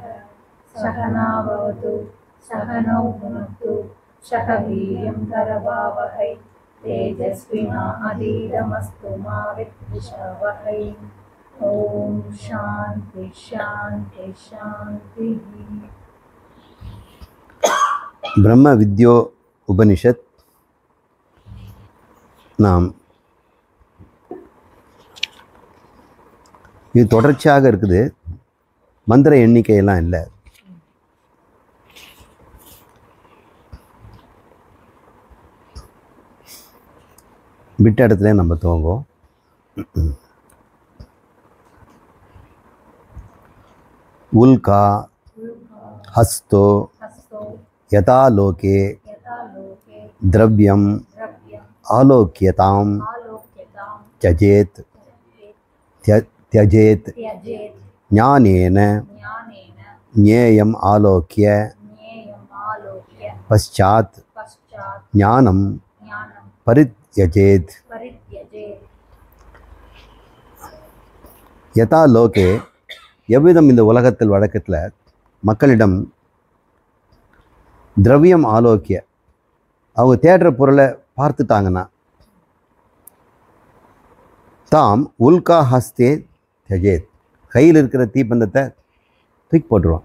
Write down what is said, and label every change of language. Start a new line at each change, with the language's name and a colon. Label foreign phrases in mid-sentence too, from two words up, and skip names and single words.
Sanskrit: सहना भवतु सहनौ भुनक्तु सह वीर्यं करवावहै तेजस्विनाधीतमस्तु मा विद्विषावहै। ओम शांति शांति शांति। ब्रह्म विद्यो उपनिषत्
Tamil: நாம் இது தொடர்ச்சியாக இருக்குது. மந்திர எண்ணிக்கையெல்லாம் இல்லை. விட்ட இடத்துல நம்ம துவங்கும்.
Sanskrit: उल्का हस्तो यथा लोके द्रव्यम आलोक्यतां त्यजेत त्यजेत ज्ञानेन ज्ञेयम् आलोक्य पश्चात् ज्ञानं परित्यजेत। यथा लोके
Tamil: எவ்விதம் இந்த உலகத்தில் வழக்கத்தில் மக்களிடம்
Sanskrit: द्रव्यम् आलोक्य
Tamil: அவங்க தேடுற பொருளை பார்த்துட்டாங்கன்னா தாம்
Sanskrit: उल्का हस्ते त्यजेत्
Tamil: கையில் இருக்கிற தீப்பந்தத்தை தூக்கி போட்டுருவான்.